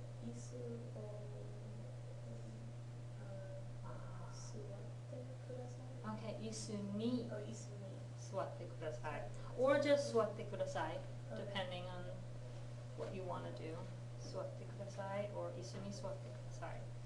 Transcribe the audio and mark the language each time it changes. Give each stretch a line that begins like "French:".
Japanese: 椅子を座ってください。 Okay, 椅子にお椅子に座ってください。
English: Or just
Japanese: 座ってください、
English: depending on what you want to do.
Japanese: 座ってください or 椅子に座ってください。